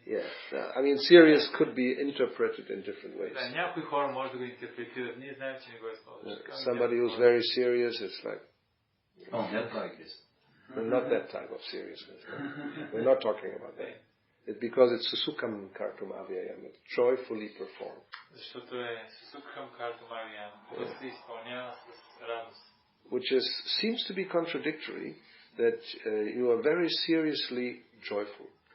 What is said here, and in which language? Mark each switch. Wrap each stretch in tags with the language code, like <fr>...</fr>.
<en>Yeah, I mean, serious could be interpreted in different ways.</en> <bg>Да, някои хора може да го интерпретират. Ние знаем, че не го използваш.</bg> <en>Somebody who's very serious, it's like... Oh, not like this. Not that type of seriousness. No. We're not talking about that. It's because it's</en> <sa>susukham kartum avyayam.</sa> <en>It's joyfully performed.</en> <bg>Защото е</bg> <sa>susukham kartum avyayam.</sa> <bg>То се изпълнява с радост.</bg> <en>Which seems to be contradictory, that you are very seriously joyful.</en>